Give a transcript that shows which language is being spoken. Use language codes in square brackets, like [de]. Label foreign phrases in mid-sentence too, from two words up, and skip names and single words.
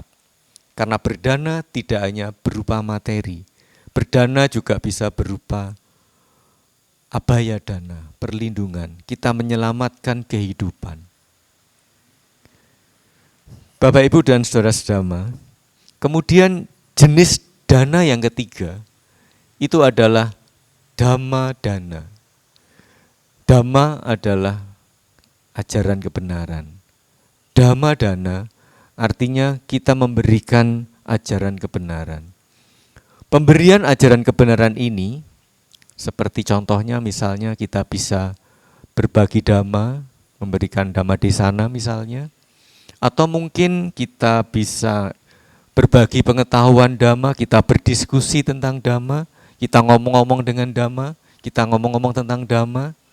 [id] Karena berdana tidak hanya berupa materi, berdana juga bisa berupa [pi] abaya dana, [id] perlindungan. Kita menyelamatkan kehidupan. Bapak, Ibu, dan saudara-saudara, kemudian jenis dana yang ketiga itu adalah [pi] dhamma dana. [id] Dhamma adalah ajaran kebenaran. [pi] Dhamma dana [id] artinya kita memberikan ajaran kebenaran. Pemberian ajaran kebenaran ini seperti contohnya misalnya kita bisa berbagi dhamma, memberikan [pi] dhamma desana [id] misalnya, atau mungkin kita bisa berbagi pengetahuan dhamma, kita berdiskusi tentang dhamma, kita ngomong-ngomong dengan dhamma, kita ngomong-ngomong tentang dhamma,